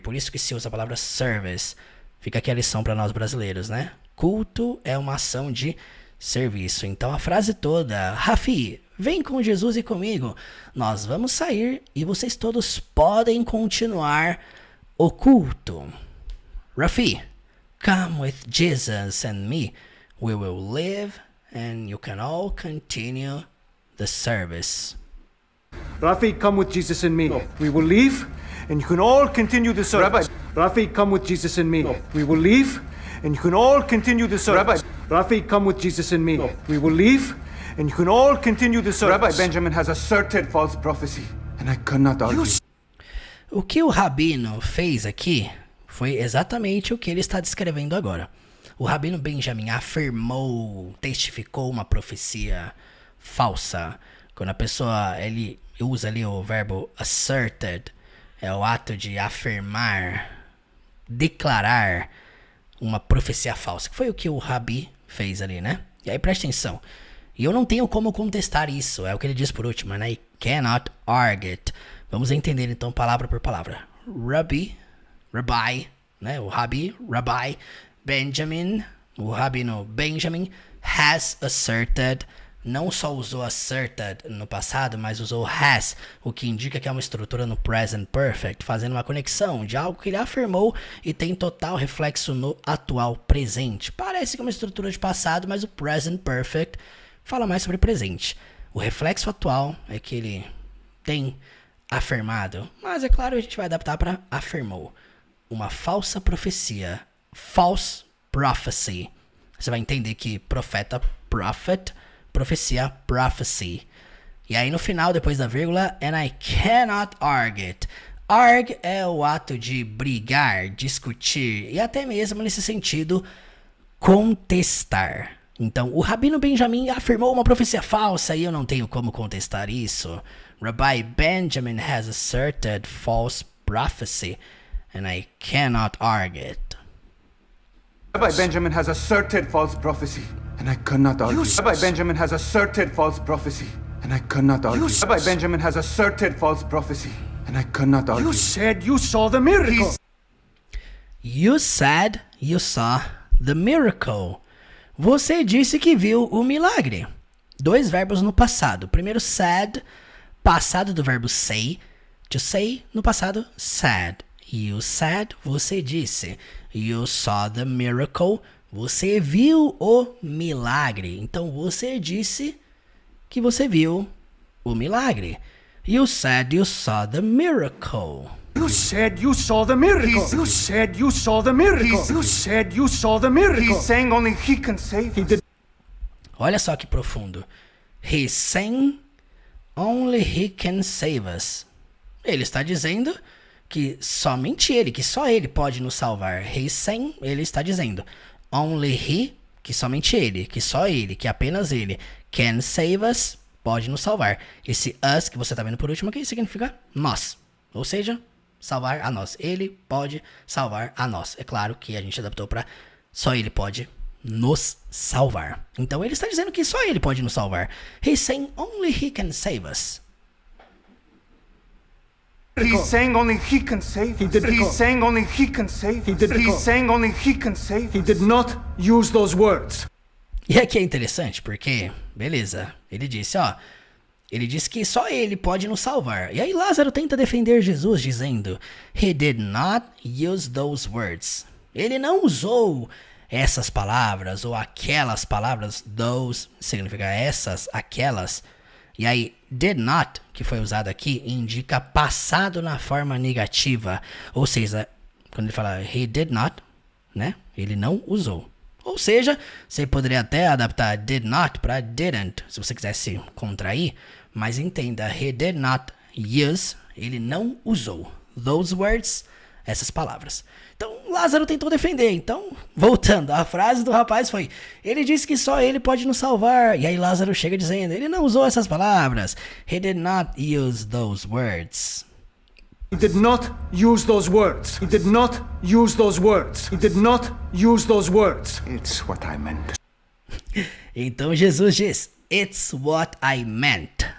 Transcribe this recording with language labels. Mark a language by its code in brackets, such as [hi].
[pt] Por isso que se usa a palavra service. Fica aqui a lição para nós brasileiros, né? Culto é uma ação de serviço. Então a frase toda, Rafi, vem com Jesus e comigo, nós vamos sair e vocês todos podem continuar o culto. [en] Rafi, come with Jesus and me, we will live and you can all continue the service. Rafi, come with Jesus and me. We will leave, and you can all continue the service. Rafi, come with Jesus and me. We will leave, and you can all continue the service. Rafi, come with Jesus and me. We will leave, and you can all continue the service. Rabbi Benjamin has asserted false prophecy, and I cannot argue. [pt] O que o Rabino fez aqui foi exatamente o que ele está descrevendo agora. O Rabino Benjamin afirmou, testificou uma profecia falsa. Quando a pessoa ele usa ali o verbo asserted, é o ato de afirmar, declarar uma profecia falsa. Que foi o que o Rabi fez ali, né? E aí presta atenção. E eu não tenho como contestar isso. É o que ele diz por último, né? [en] I cannot argue it. [pt] Vamos entender então palavra por palavra. Rabbi, né? O Rabbi, Benjamin, o Rabino Benjamin [en] has asserted. [pt] Não só usou asserted no passado, mas usou has, o que indica que é uma estrutura no present perfect, fazendo uma conexão de algo que ele afirmou e tem total reflexo no atual presente. Parece que é uma estrutura de passado, mas o present perfect fala mais sobre presente. O reflexo atual é que ele tem afirmado, mas é claro, a gente vai adaptar para afirmou. Uma falsa profecia, false prophecy. Você vai entender que profeta, prophet, profecia, prophecy. E aí no final, depois da vírgula, [en] and I cannot argue it. [pt] Argue é o ato de brigar, discutir e até mesmo nesse sentido, contestar. Então, o Rabino Benjamin afirmou uma profecia falsa e eu não tenho como contestar isso. [en] Rabbi Benjamin has asserted false prophecy and I cannot argue it. Rabbi Benjamin has asserted false prophecy, and I cannot argue. Rabbi Benjamin has asserted false prophecy, and I cannot argue. Rabbi Benjamin has asserted false prophecy, and I cannot argue. You said you saw the miracle. You said you saw the miracle. [pt] Você disse que viu o milagre. Dois verbos no passado. Primeiro said, passado do verbo say. [en] To say, [pt] no passado, said. [en] You said, [pt] você disse. [en] You saw the miracle, [pt] você viu o milagre. Então você disse que você viu o milagre. [en] You said you saw the miracle. You said you saw the miracle. You said you saw the miracle. You said you saw the miracle. He's saying only he can save us. [pt] Olha só que profundo. [en] He's saying only he can save us. [pt] Ele está dizendo que somente ele, que só ele pode nos salvar. [en] He's saying, [pt] ele está dizendo. [en] Only he, [pt] que somente ele, que só ele, que apenas ele, [en] can save us, [pt] pode nos salvar. Esse us que você está vendo por último aqui significa nós. Ou seja, salvar a nós. Ele pode salvar a nós. É claro que a gente adaptou para só ele pode nos salvar. Então ele está dizendo que só ele pode nos salvar. [en] He's saying only he can save us. He's saying only he can save us. He's saying only he can save us. He's saying only he can save us. He did not use those words. [pt] E aqui é interessante porque, beleza, ele disse, ó, ele disse que só ele pode nos salvar. E aí Lázaro tenta defender Jesus dizendo, [en] he did not use those words. [pt] Ele não usou essas palavras ou aquelas palavras, those significa essas, aquelas. E aí, did not, que foi usado aqui, indica passado na forma negativa. Ou seja, quando ele fala [en] he did not, [pt] né? Ele não usou. Ou seja, você poderia até adaptar did not para didn't, se você quisesse contrair. Mas entenda, [en] he did not use, [pt] ele não usou. [en] Those words, [pt] essas palavras. Então, Lázaro tentou defender. Então, voltando, a frase do rapaz foi, ele disse que só ele pode nos salvar. E aí Lázaro chega dizendo, ele não usou essas palavras. [en] He did not use those words. He did not use those words. He did not use those words. He did not use those words. It's what I meant. [pt] Então Jesus diz, [en] it's what I meant.